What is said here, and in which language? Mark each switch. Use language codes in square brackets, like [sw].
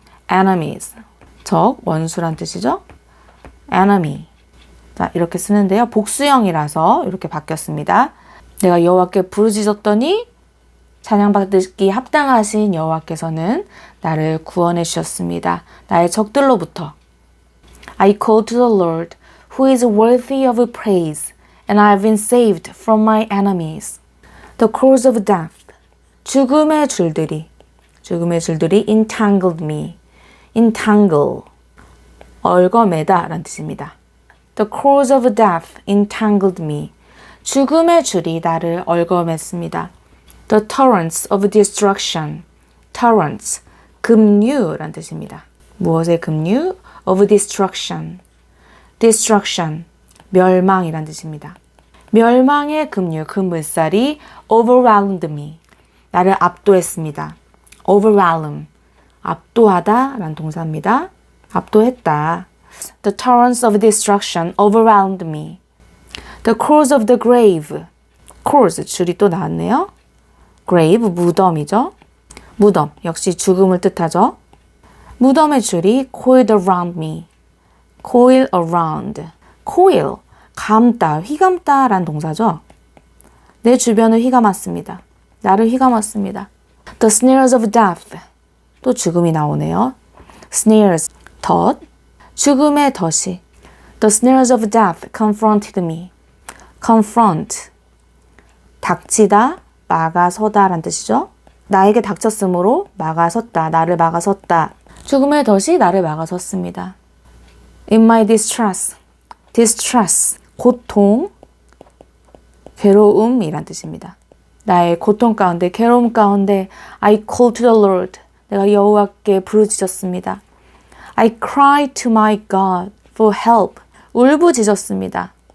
[ko] enemies. 적, 원수란 뜻이죠. enemy. 자, 이렇게 쓰는데요. 복수형이라서 이렇게 바뀌었습니다. 내가 여호와께 부르짖었더니 찬양받기 합당하신 여호와께서는 나를 구원해 주셨습니다. 나의 적들로부터. [en] I call to the Lord, who is worthy of praise, and I have been saved from my enemies. The cords of death, [ko] 죽음의 줄들이 [en] entangled me. [ko] entangle, 얽어매다 라는 뜻입니다. [en] The cords of death entangled me. [ko] 죽음의 줄이 나를 얽어맸습니다. [en] The torrents of destruction. [ko] torrents, 급류란 뜻입니다. 무엇의 급류? [en] of destruction. [ko] destruction, 멸망이란 뜻입니다. 멸망의 급류, 그 물살이 [en] overwhelmed me. [ko] 나를 압도했습니다. overwhelm, 압도하다 라는 동사입니다. 압도했다. [en] The torrents of destruction overwhelmed me. The cords of the grave. [ko] cords, 줄이 또 나왔네요. grave, 무덤이죠. 무덤, 역시 죽음을 뜻하죠. 무덤의 줄이 [en] coiled around me. [ko] coil around. coil, 감다, 휘감다라는 동사죠. 내 주변을 휘감았습니다. 나를 휘감았습니다. [en] The snares of death. [ko] 또 죽음이 나오네요. snares, 덫. 죽음의 덫이. [en] The snares of death confronted me. [ko] confront, 닥치다, 막아서다 라는 뜻이죠. 나에게 닥쳤으므로 막아섰다, 나를 막아섰다. 죽음의 덫이 나를 막아섰습니다. [en] In my distress, [ko] distress, 고통, 괴로움이란 뜻입니다. 나의 고통 가운데, 괴로움 가운데 [en] I called to the Lord, [ko] 내가 여호와께 부르짖었습니다. [en] I cried to my God for help, [ko] 울부짖었습니다.